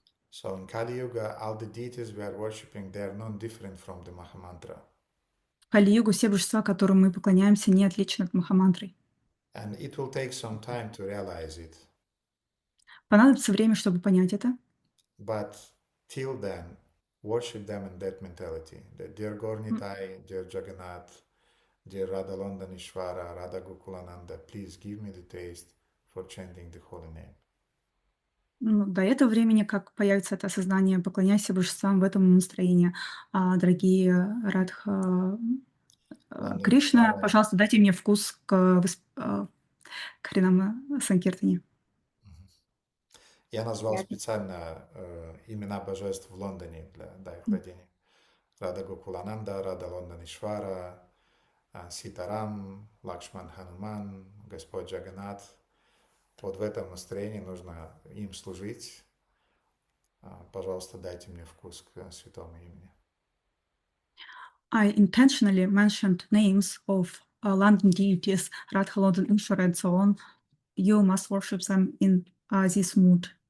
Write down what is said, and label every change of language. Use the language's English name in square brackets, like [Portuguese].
[English] So in Kali Yuga, all the deities we are worshipping, they are not different from the Mahamantra. [Russian] В Кали-югу все божества, которым мы поклоняемся, не отличны от Махамантры. [English] And it will take some time to realize it. [Russian] Понадобится время, чтобы понять это. [English] But till then, worship them in that mentality. That dear Gornitai, dear Jagannath, dear Radha Londanishvara, Radha Gokulananda, please give me the taste for chanting the holy name. [Russian] До этого времени, как появится это осознание, поклоняйся божествам в этом настроении. Дорогие Радха Кришна, пожалуйста, дайте мне вкус к Харинам Санкиртане. Я назвал специально имена божеств в Лондоне для их рождения. Рада Гокулананда, Рада Лонданишвара, Ситарам, Лакшман Хануман, Господь Джаганат. Вот в этом настроении нужно им служить. Пожалуйста, дайте мне вкус к святому имени. [English] I intentionally mentioned names of London deities, Radha, London, Ishvara, and so on. You must worship them in this mood.